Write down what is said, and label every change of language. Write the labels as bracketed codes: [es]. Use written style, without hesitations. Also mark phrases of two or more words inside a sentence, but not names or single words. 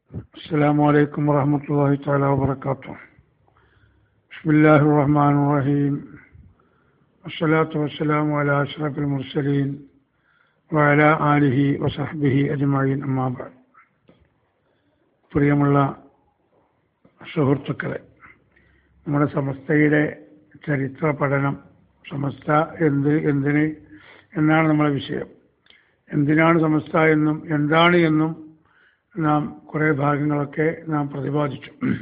[ar] السلام عليكم ورحمة الله تعالى وبركاته. بسم الله الرحمن الرحيم. والصلاة والسلام على أشرف المرسلين وعلى آله وصحبه أجمعين أما بعد. [ml] പ്രിയമുള്ള സുഹൃത്തുക്കളെ, നമ്മുടെ സമസ്തയുടെ ചരിത്ര പഠനം, സമസ്ത എന്തിന് എന്നാണ് നമ്മളെ വിഷയം. എന്തിനാണ് സമസ്ത എന്നും എന്താണ് എന്നും നാം കുറേ ഭാഗങ്ങളൊക്കെ നാം പ്രതിപാദിച്ചു.